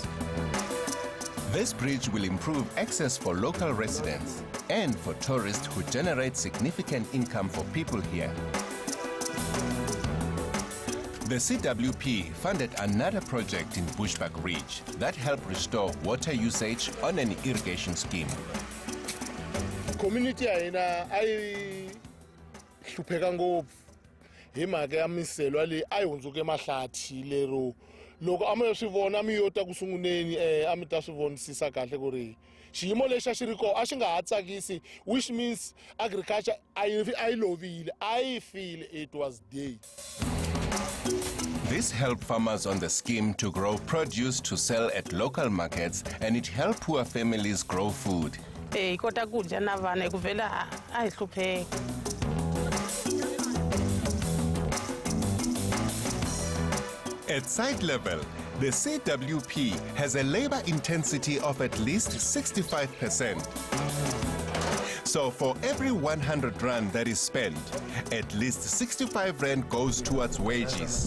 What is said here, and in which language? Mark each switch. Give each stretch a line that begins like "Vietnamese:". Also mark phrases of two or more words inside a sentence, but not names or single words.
English: This bridge will improve access for local residents and for tourists who generate significant income for people here. The CWP funded another project in Bushbuck Ridge that helped restore water usage on an irrigation scheme.
Tsonga: Community ai hlupheka ngopfu hi mhaka ya miselo leyi a yi hundzuke mahlathi lero loko a mi swi vona mi yo ta ku sunguleni a mi ta swi vonisisa kahle ku ri xiyimo lexi a xi ri kona a xi nga ha tsakisi,
English: which means agriculture
Tsonga: a yi lovile a yi file,
English: it was dead. This helped farmers on the scheme to grow produce to sell at local markets, and it helped poor families grow food.
Tsonga: Kota kudya na vana kuvela a hi hlupheka.
English: At site level, the CWP has a labor intensity of at least 65%. So for every 100 rand that is spent, at least 65 rand goes towards wages.